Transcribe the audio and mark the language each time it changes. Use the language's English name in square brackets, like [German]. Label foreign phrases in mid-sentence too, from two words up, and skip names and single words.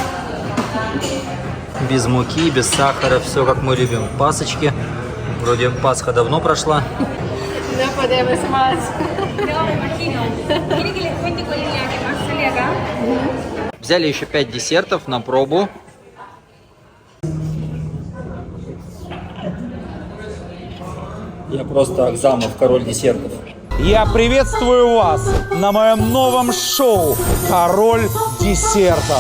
[Russian] Без муки, без сахара, все как мы любим. Пасочки. Вроде Пасха давно прошла. [Spanish] No podemos más. [Russian] Взяли еще 5 десертов на пробу. Я просто Акзамов, король десертов. Я приветствую вас на моем новом шоу «Король десертов».